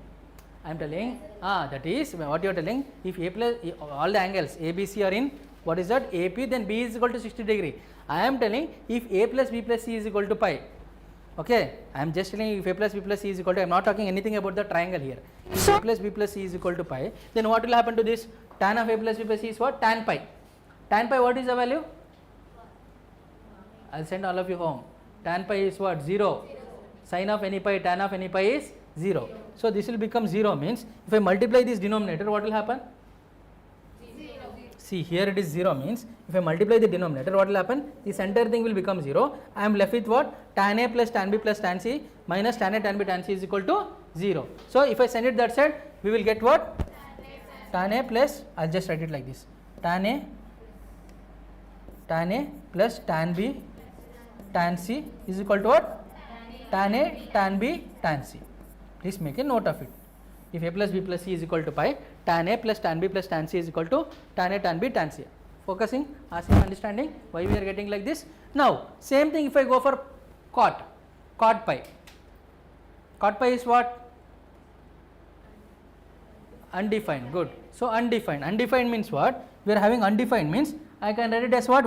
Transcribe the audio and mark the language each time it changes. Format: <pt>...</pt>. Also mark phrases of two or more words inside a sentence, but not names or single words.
<en>I am telling, that is what you are telling. If A plus, all the angles A, B, C are in, what is that? AP, then B is equal to 60 degree. I am telling if A plus B plus C is equal to pi. Okay, I am just telling if A plus B plus C is equal to, I am not talking anything about the triangle here. If A plus B plus C is equal to pi, then what will happen to this? Tan of A plus B plus C is what? Tan pi. Tan pi, what is the value? I will send all of you home. Tan pi is what? 0. Sin of any pi, tan of any pi is 0. So this will become 0 means if I multiply this denominator, what will happen? See, here it is 0 means if I multiply the denominator, what will happen? This entire thing will become 0. I am left with what? Tan A plus tan B plus tan C minus tan A tan B tan C is equal to 0. So if I send it that side, we will get what? Tan A plus, I will just write it like this, tan A plus tan B tan C is equal to what? Tan A tan B tan C. Please make a note of it. If A plus B plus C is equal to pi, tan A plus tan B plus tan C is equal to tan A tan B tan C. Focusing, asking, understanding why we are getting like this. Now same thing if I go for cot pi. Cot pi is what? Undefined. Good. So undefined. Undefined means what? We are having undefined means I can write it as what?</en>